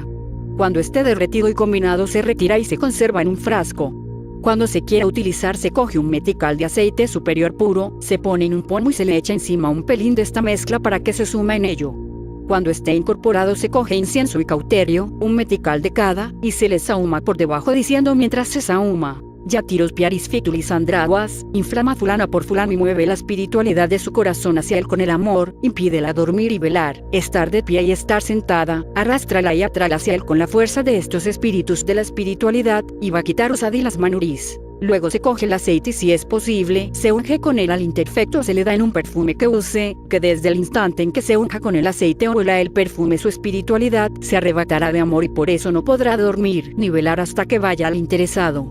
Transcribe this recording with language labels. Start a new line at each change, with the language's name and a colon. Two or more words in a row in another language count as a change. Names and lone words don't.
Spanish: Cuando esté derretido y combinado se retira y se conserva en un frasco. Cuando se quiera utilizar se coge un metical de aceite superior puro, se pone en un pomo y se le echa encima un pelín de esta mezcla para que se suma en ello. Cuando esté incorporado se coge incienso y cauterio, un metical de cada, y se le sahuma por debajo diciendo mientras se sahuma: Yatiros piaris fitulis andraguas, inflama fulana por fulano y mueve la espiritualidad de su corazón hacia él con el amor, impídela dormir y velar, estar de pie y estar sentada, arrástrala y atrála hacia él con la fuerza de estos espíritus de la espiritualidad, y va a quitaros adilas manuris. Luego se coge el aceite y si es posible, se unge con él al imperfecto, se le da en un perfume que use, que desde el instante en que se unja con el aceite o huela el perfume su espiritualidad, se arrebatará de amor y por eso no podrá dormir ni velar hasta que vaya al interesado.